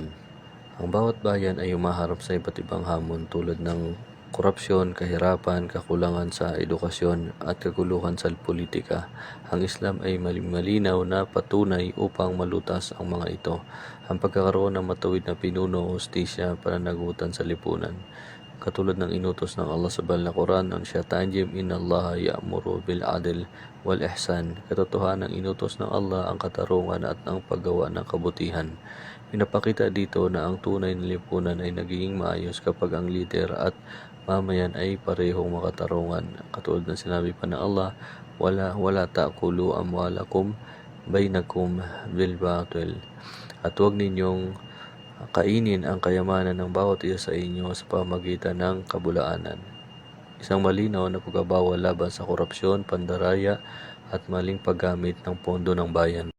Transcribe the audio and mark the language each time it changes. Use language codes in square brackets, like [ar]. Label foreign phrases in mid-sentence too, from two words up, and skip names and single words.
[tl] Ang bawat bayan ay humaharap sa iba't ibang hamon tulad ng korupsyon, kahirapan, kakulangan sa edukasyon at kaguluhan sa politika. Ang Islam ay malinaw na patunay upang malutas ang mga ito. Ang pagkakaroon ng matuwid na pinuno, hustisya, pananagutan sa lipunan. Katulad ng inutos ng Allah sa banal na Quran, ang Shatanjim, [ar] إن الله يأمر بالعدل والإحسان. [tl] Katotohanan ng inutos ng Allah ang katarungan at ang paggawa ng kabutihan. Pinapakita dito na ang tunay na lipunan ay nagiging maayos kapag ang lider at mamayan ay parehong makatarungan. Katulad ng sinabi pa ng Allah, [ar] ولا تأكلوا أموالكم بينكم بالباطل. [tl] At huwag ninyong kainin ang kayamanan ng bawat isa sa inyo sa pamamagitan ng kabulaanan. Isang malinaw na pagbabawal laban sa korupsyon, pandaraya at maling paggamit ng pondo ng bayan.